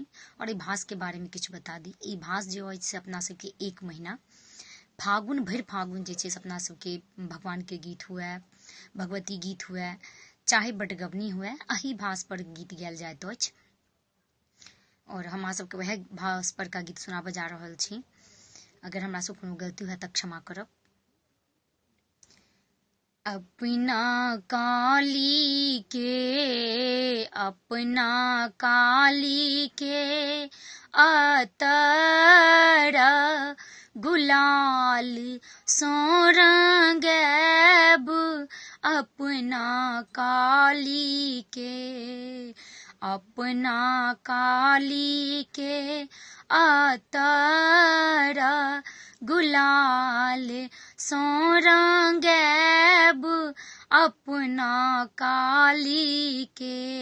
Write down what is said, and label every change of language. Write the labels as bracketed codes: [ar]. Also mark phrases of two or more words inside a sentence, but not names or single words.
[mai] और ई भास के बारे में किछु बता दी। ई भास जे अछि से अपना सबके 1 महीना फागुन भरि फागुन जे छै से अपना सबके भगवान के गीत हुए, भगवती गीत हुए, चाहे बटगवनी हुए, अही भास पर गीत गायल जाइत अछि। और हमरा सबके वएह भास पर का गीत सुना बजा रहल छी। अगर हमरा से कोनो गलती हुए तऽ क्षमा करब। अपना काली के, अपना काली के अतरा गुलाल सो रंगैब, अपना काली के, अपना काली के अतरा गुलाल सो रंगैब, अपना काली के।